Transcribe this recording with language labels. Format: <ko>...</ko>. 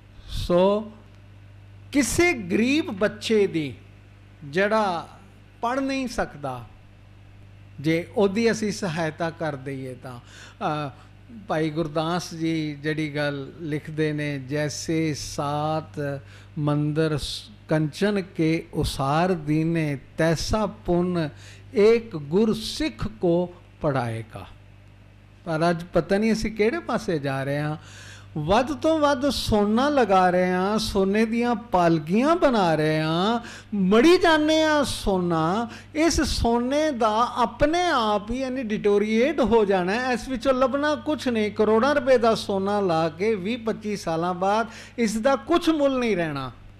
<pa>ਸੋ ਕਿਸੇ ਗਰੀਬ ਬੱਚੇ ਦੀ ਜਿਹੜਾ ਪੜ੍ਹ ਨਹੀਂ ਸਕਦਾ, ਜੇ ਉਹਦੀ ਅਸੀਂ ਸਹਾਇਤਾ ਕਰ ਦਈਏ ਤਾਂ ਭਾਈ ਗੁਰਦਾਸ ਜੀ ਜਿਹੜੀ ਗੱਲ ਲਿਖਦੇ ਨੇ,</pa> <hi>ਜੈਸੇ ਸਾਤ ਮੰਦਰ कंचन के उसार दीने तैसा पुण्य एक गुर सिख को पढ़ाएगा।</hi> <pa>पर अज पता नहीं असी किहड़े पासे जा रहे हैं। ਵੱਧ ਤੋਂ ਵੱਧ ਸੋਨਾ ਲਗਾ ਰਹੇ ਹਾਂ, ਸੋਨੇ ਦੀਆਂ ਪਾਲਕੀਆਂ ਬਣਾ ਰਹੇ ਹਾਂ, ਮੜੀ ਜਾਂਦੇ ਹਾਂ ਸੋਨਾ। ਇਸ ਸੋਨੇ ਦਾ ਆਪਣੇ ਆਪ ਹੀ ਯਾਨੀ ਡਿਟੋਰੀਏਟ ਹੋ ਜਾਣਾ, ਇਸ ਵਿੱਚੋਂ ਲੱਭਣਾ ਕੁਛ ਨਹੀਂ। ਕਰੋੜਾਂ ਰੁਪਏ ਦਾ ਸੋਨਾ ਲਾ ਕੇ 20-25 ਸਾਲਾਂ ਬਾਅਦ ਇਸ ਦਾ ਕੁਛ ਮੁੱਲ ਨਹੀਂ ਰਹਿਣਾ।</pa>